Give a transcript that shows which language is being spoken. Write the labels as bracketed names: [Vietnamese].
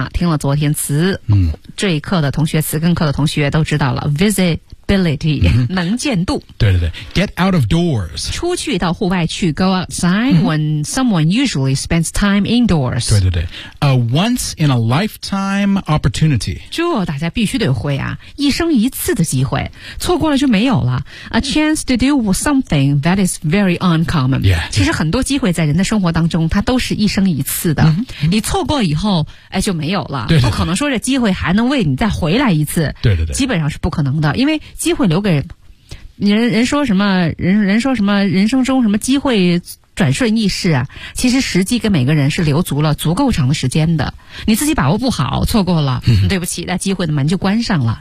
[Chinese] 听了昨天词这一课的同学词根课的同学都知道了 Visibility visibility,、mm-hmm. 能见度。 [English] 对对对 ,get out of doors. [Chinese] 出去到户外去 [English] go outside、mm-hmm. when someone usually spends time indoors. 对对对 ,a once in a lifetime opportunity. [Chinese] 这大家必须得会啊一生一次的机会错过了就没有了。 [English] A chance to do something that is very uncommon. Yeah, yeah. [Chinese] 其实很多机会在人的生活当中它都是一生一次的。 [English] Mm-hmm. [Chinese] 你错过以后哎就没有了。对对对不可能说这机会还能为你再回来一次。对对对。基本上是不可能的因为机会留给人说什么人说什么人生中什么机会转瞬即逝啊其实时机跟每个人是留足了足够长的时间的你自己把握不好错过了、嗯、对不起那机会的门就关上了、